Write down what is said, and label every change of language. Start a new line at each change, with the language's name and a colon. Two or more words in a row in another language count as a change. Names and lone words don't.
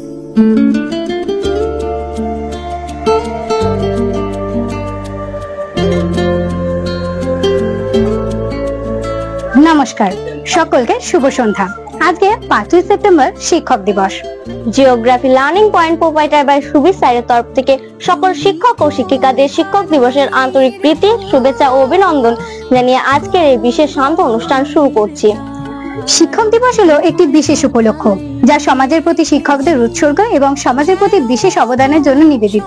Hindi: नमस्कार सकल के शुभ सन्ध्या। आज के 5 सेप्टेम्बर शिक्षक दिवस।
English: Geography Learning Point proprietor by
Bangla: सुबीर স্যারের তরফ থেকে সকল শিক্ষক ও শিক্ষিকাদের শিক্ষক দিবসের আন্তরিক প্রীতি, শুভেচ্ছা ও অভিনন্দন জানিয়ে আজকের এই বিশেষ শান্ত অনুষ্ঠান শুরু করছি। শিক্ষক দিবস হলো একটি বিশেষ উপলক্ষ যা সমাজের প্রতি শিক্ষকদের উৎসর্গ এবং সমাজের প্রতি বিশেষ অবদানের জন্য নিবেদিত।